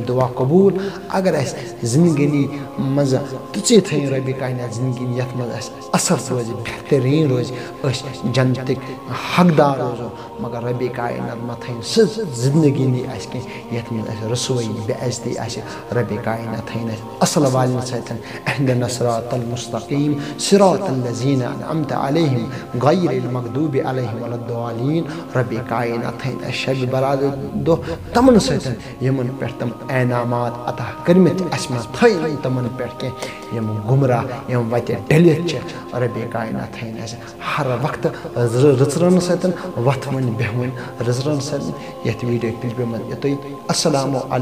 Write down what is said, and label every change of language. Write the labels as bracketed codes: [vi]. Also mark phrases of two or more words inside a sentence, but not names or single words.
[ks] دعا قبوٗل اگر اَسہِ زندگی منٛز تِژے تھٲیِن رۄبِ کاینات زندگی یتھ منٛز اَسہِ اثر روزِ بہتریٖن روزِ أسۍ جنتٕکۍ حقدار روزو مگر رۄبِ کاینات ما تھٲیِن سُہ زندگی نی اَسہِ کینٛہہ یتھ منٛز اَسہِ رسوٲیی بے عزتی آسہِ رۄبِ کاینات تھٲیِن اَسہِ اصل والٮ۪ن سۭتۍ [ar] اهدنا الصراط المستقیم صراط الذین انعمت علیہم غیر المغضوب علیہم ولا الضالین [ks] رۄبِ کاینات تھٲیِن اَسہِ شبِ برات دۄہ تمن سۭتۍ یِمن پٮ۪ٹھ تِم انعامات عطا کٔرمٕتۍ اَسہِ منٛز تھٲیِن تِمن پٮ۪ٹھ کینٛہہ یِم گمراہ یِم وتہِ ڈٔلِتھ چھِ رۄبِ کاینات تھٲیِن اَسہِ ہر وقتہٕ رٕژرَن سۭتۍ وۄتھوٕنۍ بیٚہوٕنۍ رٕژرَن سۭتۍ یتھ ویٖڈیو کلپہِ منٛز یُتُے [ar] السلام علیکم